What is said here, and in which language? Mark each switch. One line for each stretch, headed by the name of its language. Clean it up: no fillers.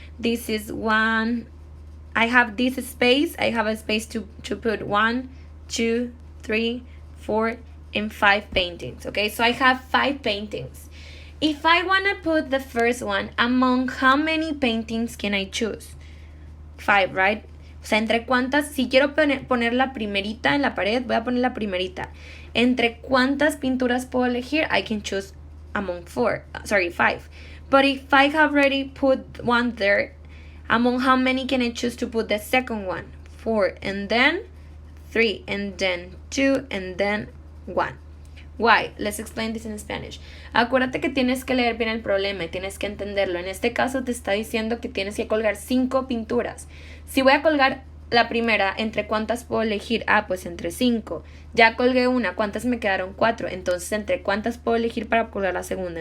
English: This is one. I have this space. I have a space to put 1, 2, 3, 4, and 5 paintings, okay? So I have 5 paintings. If I want to put the first one, among how many paintings can I choose? 5, right?
Spanish: O sea, entre cuántas, si quiero poner la primerita en la pared, voy a poner la primerita. Entre cuántas pinturas puedo elegir,
English: I can choose among 5. But if I have already put one there, among how many can I choose to put the second one? 4, and then 3, and then 2, and then 1. Why? Let's explain this in Spanish.
Spanish: Acuérdate que tienes que leer bien el problema y tienes que entenderlo. En este caso te está diciendo que tienes que colgar 5 pinturas. Si voy a colgar la primera, ¿entre cuántas puedo elegir? Pues entre 5. Ya colgué una, ¿cuántas me quedaron? 4. Entonces, ¿entre cuántas puedo elegir para colgar la segunda?